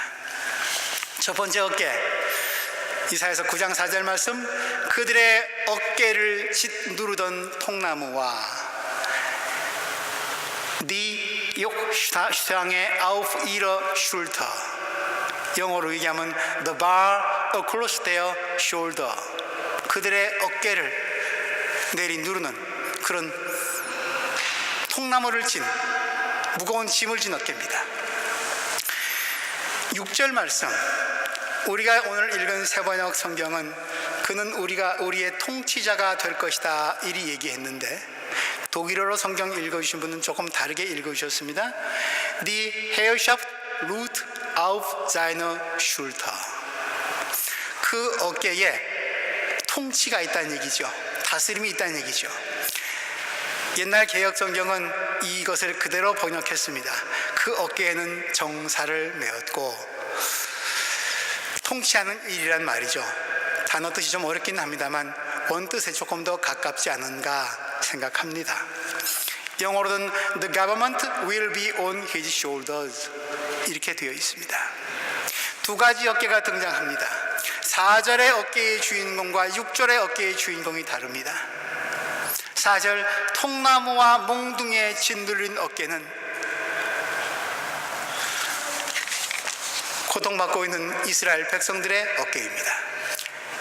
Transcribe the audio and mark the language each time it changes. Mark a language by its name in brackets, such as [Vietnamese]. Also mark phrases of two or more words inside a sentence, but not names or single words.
[Korean] 첫 번째 어깨, 이사야서 9장 4절 말씀, 그들의 어깨를 짓누르던 통나무와 [German] Die Jochstange auf ihrer Schulter, [Korean] 영어로 얘기하면 [English] the bar across their shoulder, [Korean] 그들의 어깨를 내리 누르는 그런 통나무를 진 무거운 짐을 진 어깨입니다. 6절 말씀, 우리가 오늘 읽은 세번역 성경은 그는 우리의 통치자가 될 것이다 이리 얘기했는데, 독일어로 성경 읽어주신 분은 조금 다르게 읽어주셨습니다. [German] Die Herrschaft ruht auf seiner Schulter. [Korean] 그 어깨에 통치가 있다는 얘기죠. 다스림이 있다는 얘기죠. 옛날 개역 성경은 이것을 그대로 번역했습니다. 그 어깨에는 정사를 메었고, 통치하는 일이란 말이죠. 단어 뜻이 좀 어렵긴 합니다만 원뜻에 조금 더 가깝지 않은가 생각합니다. 영어로는 [English] The government will be on his shoulders [Korean] 이렇게 되어 있습니다. 두 가지 어깨가 등장합니다. 4절의 어깨의 주인공과 6절의 어깨의 주인공이 다릅니다. 4절, 통나무와 몽둥이에 짓눌린 어깨는 고통받고 있는 이스라엘 백성들의 어깨입니다.